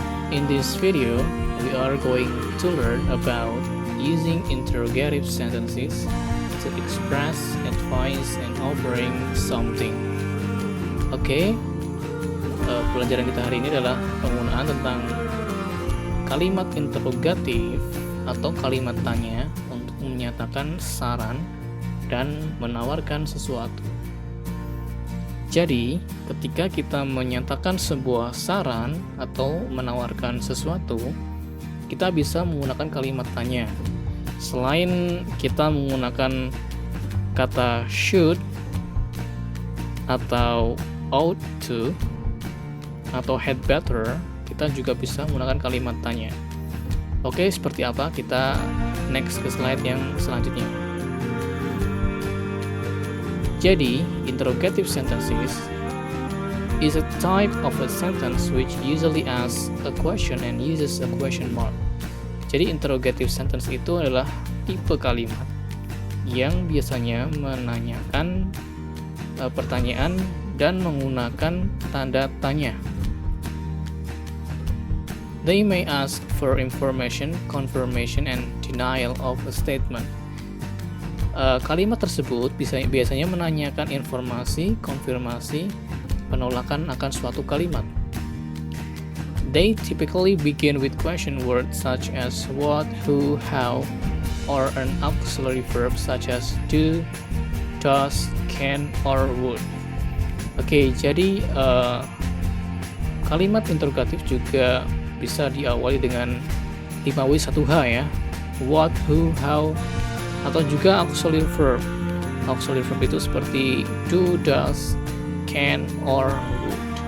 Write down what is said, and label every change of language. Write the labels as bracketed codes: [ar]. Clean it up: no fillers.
[en] In this video, we are going to learn about using interrogative sentences to express advice and offering something. [id] Oke, pelajaran kita hari ini adalah penggunaan tentang kalimat interrogatif atau kalimat tanya untuk menyatakan saran dan menawarkan sesuatu. Jadi, ketika kita menyatakan sebuah saran atau menawarkan sesuatu, kita bisa menggunakan kalimat tanya. Selain kita menggunakan kata should atau ought to atau had better, kita juga bisa menggunakan kalimat tanya. Oke, seperti apa? Kita next ke slide yang selanjutnya. [en] Jadi, interrogative sentences is a type of a sentence which usually asks a question and uses a question mark. [id] Jadi, interrogative sentence itu adalah tipe kalimat yang biasanya menanyakan pertanyaan dan menggunakan tanda tanya. [en] They may ask for information, confirmation, and denial of a statement. [id] Kalimat tersebut biasanya menanyakan informasi, konfirmasi, penolakan akan suatu kalimat. [en] They typically begin with question words such as what, who, how, or an auxiliary verb such as do, does, can, or would. [id] Oke, jadi kalimat interrogatif juga bisa diawali dengan 5W1H ya. What, who, how, atau juga auxiliary verb. Auxiliary verb itu seperti do, does, can, or would.